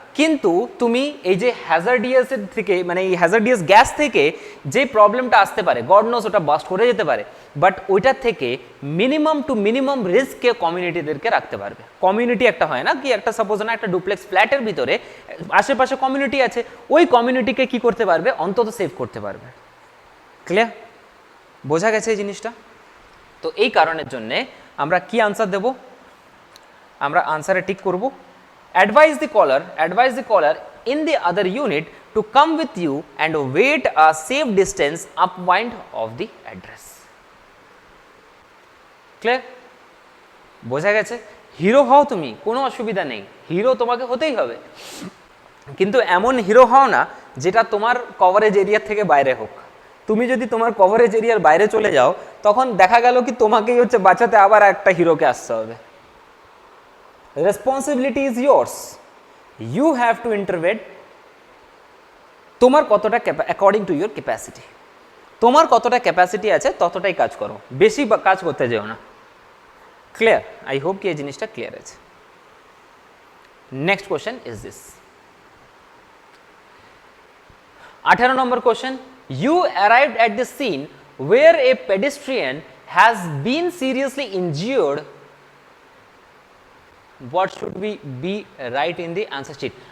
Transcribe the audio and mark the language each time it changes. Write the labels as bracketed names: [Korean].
[Bangla] কিন্তু তুমি এই যে হ্যাজার্ডিয়াসের থেকে মানে এই হ্যাজার্ডিয়াস গ্যাস থেকে যে প্রবলেমটা আসতে পারে গড নোস ওটা বাস্ট করে যেতে পারে, বাট ওইটার থেকে মিনিমাম টু মিনিমাম রিস্ককে কমিউনিটিদেরকে রাখতে পারবে। কমিউনিটি একটা হয় না কি, একটা সাপোজ না একটা ডুপ্লেক্স ফ্ল্যাটের ভিতরে আশেপাশে কমিউনিটি আছে, ওই কমিউনিটিকে কি করতে পারবে, অন্তত সেভ করতে পারবে। ক্লিয়ার? বোঝা গেছে এই জিনিসটা? তো এই কারণের জন্যে আমরা কি আনসার দেব, আমরা আনসারে টিক করব, [English] advise the caller in the other unit to come with you and wait a safe distance upwind of the address. [Bangla] Clear? বোঝা গেছে? হিরো হও তুমি, কোনো অসুবিধা নেই, হিরো তোমাকে হতেই হবে, কিন্তু এমন হিরো হও না যেটা তোমার কভারেজ এরিয়ার থেকে বাইরে হোক। তুমি যদি তোমার কভারেজ এরিয়ার বাইরে চলে যাও তখন দেখা গেল কি তোমাকেই হচ্ছে বাঁচাতে আবার একটা হিরোকে আসতে হবে। [English] Responsibility is yours, you have to intervene। [Bangla] তোমার কতটা অ্যাকর্ডিং টু ইউর ক্যাপাসিটি, তোমার কতটা ক্যাপাসিটি আছে ততটাই কাজ করো, বেশি কাজ করতে যেও না। ক্লিয়ার? [English] I hope কি [Bangla] এই জিনিসটা ক্লিয়ার আছে। [English] Next question is this, 18 number question, you arrived at the scene where a pedestrian has been seriously injured, what should we be write in the answer sheet?